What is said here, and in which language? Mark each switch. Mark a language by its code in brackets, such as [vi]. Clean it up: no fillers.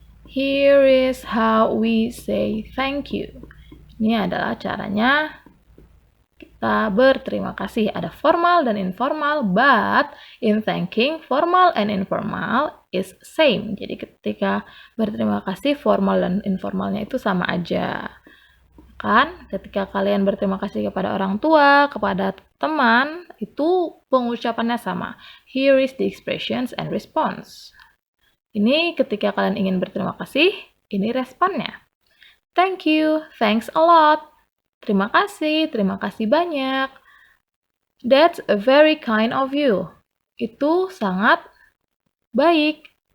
[en] Here is how we say thank you. [id] Ini adalah caranya kita berterima kasih. Ada formal dan informal, [en] but in thanking, formal and informal is same. [id] Jadi ketika berterima kasih, formal dan informalnya itu sama aja. Kan? Ketika kalian berterima kasih kepada orang tua, kepada teman, itu pengucapannya sama. [en] Here is the expressions and response. [id] Ini ketika kalian ingin berterima kasih, ini responnya. [en] Thank you, thanks a lot. [id] Terima kasih banyak. [en] That's a very kind of you. [id] Itu sangat baik.